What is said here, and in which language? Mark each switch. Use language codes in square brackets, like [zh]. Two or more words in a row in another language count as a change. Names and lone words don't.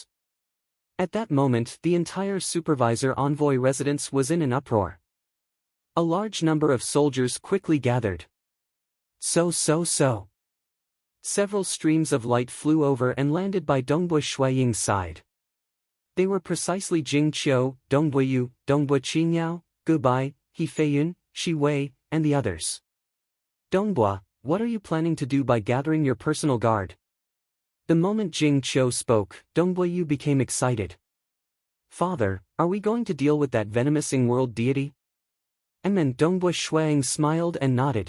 [en] At that moment, the entire Supervisor Envoy residence was in an uproar. A large number of soldiers quickly gathered. So. Several streams of light flew over and landed by Dongbui Shuiying's side. They were precisely Jing Qiu, Dongbui Yu, Dongbui Qingyao, Gu Bai, He Feiyun, Shi Wei, and the others. Dongbui, what are you planning to do by gathering your personal guard? The moment Jing Qiu spoke, Dongbui Yu became excited. Father, are we going to deal with that venomous Ying world deity? And then Dongbui Shuiying smiled and nodded.